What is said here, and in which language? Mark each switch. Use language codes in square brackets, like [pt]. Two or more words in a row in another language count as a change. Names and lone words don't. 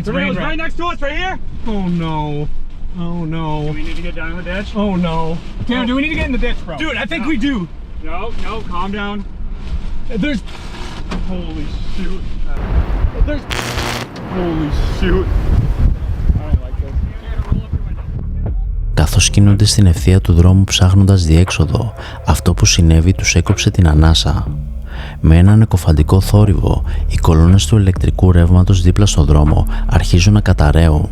[en] Tornado's right next to us, right here. Oh no. Oh no. Do we need to get down in the ditch? Oh no. Dude, do we need to get in the ditch, bro? Dude, I think we do. No, calm down. There's. Holy shoot. There's. Holy shoot. [el] Καθώς κινούνται στην ευθεία του δρόμου ψάχνοντας διέξοδο, αυτό που συνέβη τους έκοψε την ανάσα. Με έναν εκοφαντικό θόρυβο, οι κολόνες του ηλεκτρικού ρεύματος δίπλα στο δρόμο αρχίζουν να καταραίουν.